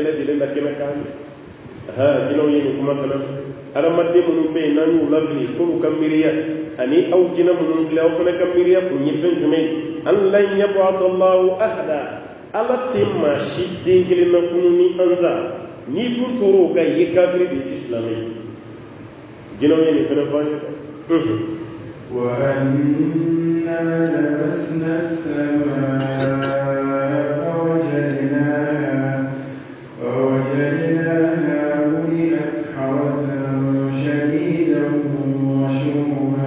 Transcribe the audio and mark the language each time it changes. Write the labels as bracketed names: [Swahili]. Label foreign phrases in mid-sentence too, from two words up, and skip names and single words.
[Bambara] lajɛlen la kɛnɛ kan jinɛw ye nin kuma fana adamaden minnu bɛ yen n'an y'u lafili k'olu ka miiriya ani aw jinɛ minnu filɛ aw fana ka miiriya kun ye fɛn jumɛn ye [Arabic] أن لن يبعث الله أحدا [Bambara] ala tɛ maa si den kelen na kunu ni an sa n'i dun tora o kan i ye kafiri de ti silamɛ ye jinɛw ye nin fana fɔ an ye [Arabic] وأنا لمسنا السماء فوجدناها ملئت حرسا شديدا وشهبا